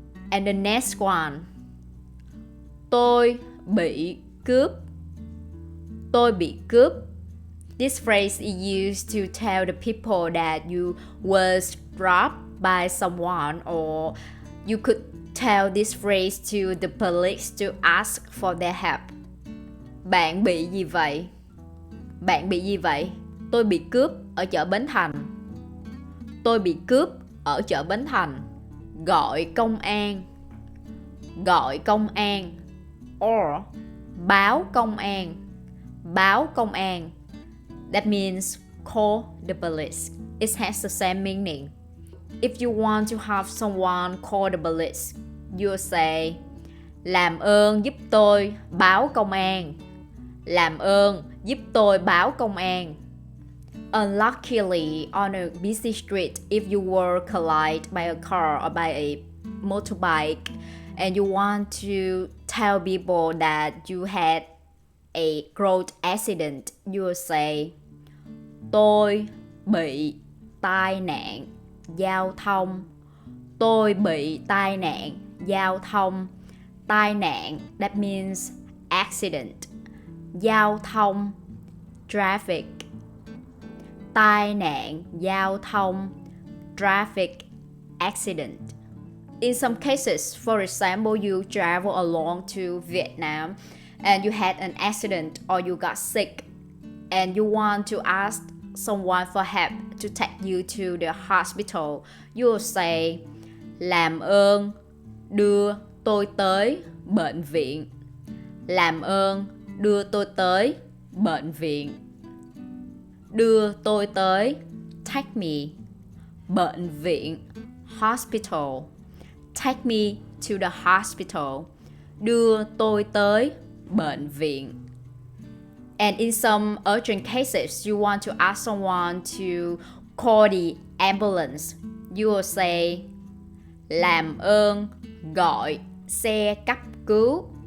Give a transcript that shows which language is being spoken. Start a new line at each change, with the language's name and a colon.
English: And the next one.
Vietnamese: Tôi bị cướp. Tôi bị cướp.
English: This phrase is used to tell the people that you was robbed by someone, or you could tell this phrase to the police to ask for their help.
Vietnamese: Bạn bị gì vậy? Bạn bị gì vậy? Tôi bị cướp ở chợ Bến Thành. Tôi bị cướp ở chợ Bến Thành. Gọi công an. Gọi công an. Or báo công an. Báo công an.
English: That means call the police. It has the same meaning. If you want to have someone call the police, you say,
Vietnamese: làm ơn giúp tôi báo công an. Làm ơn giúp tôi báo công an.
English: Unluckily, on a busy street, if you were collided by a car or by a motorbike, and you want to tell people that you had a road accident, you will say,
Vietnamese: tôi bị tai nạn giao thông. Tôi bị tai nạn giao thông.
English: Tai nạn, that means accident. Giao thông, traffic.
Vietnamese: Tai nạn giao thông, traffic, accident.
English: In some cases, for example, you travel along to Vietnam and you had an accident or you got sick and you want to ask someone for help to take you to the hospital, you will say,
Vietnamese: làm ơn đưa tôi tới bệnh viện. Làm ơn đưa tôi tới bệnh viện. Đưa tôi tới, take me. Bệnh viện, hospital.
English: Take me to the hospital.
Vietnamese: Đưa tôi tới bệnh viện.
English: And in some urgent cases, you want to ask someone to call the ambulance. You will say,
Vietnamese: làm ơn gọi xe cấp cứu.